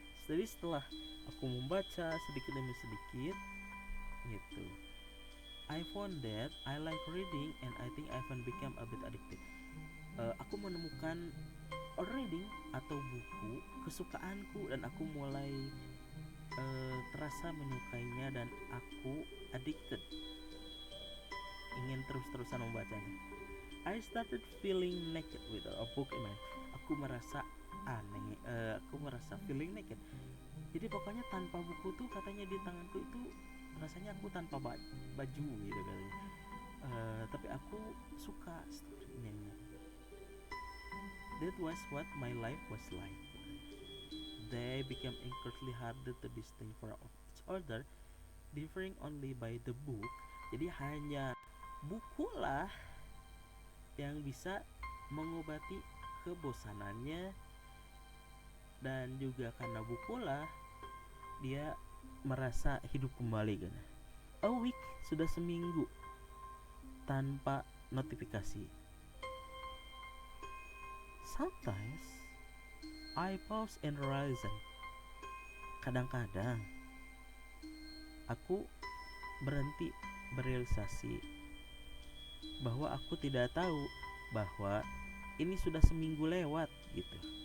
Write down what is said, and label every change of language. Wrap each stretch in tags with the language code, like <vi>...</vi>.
<id>Jadi setelah aku membaca sedikit demi sedikit gitu,</id> <en>I found that I like reading and I think I even become a bit addicted.</en> <id>Aku menemukan reading atau buku kesukaanku dan aku mulai terasa menyukainya dan aku addicted, ingin terus-terusan membacanya.</id> <en>I started feeling naked with a book in my hand.</en> <id>Aku merasa aneh, aku merasa</id> <en>feeling naked.</en> <id>Jadi pokoknya tanpa buku tuh katanya di tanganku itu rasanya aku tanpa baju gitu katanya. Tapi aku suka storynya.</id> <en>That was what my life was like. They became incredibly harder to distinguish from each other, differing only by the book.</en> <id>Jadi hanya buku lah yang bisa mengobati kebosanannya, dan juga karena buku lah dia merasa hidup kembali kan.</id> <en>A week,</en> <id>sudah seminggu tanpa notifikasi.</id> <en>Sometimes I pause and reason.</en> <id>Kadang-kadang aku berhenti berealisasi bahwa aku tidak tahu bahwa ini sudah seminggu lewat gitu.</id>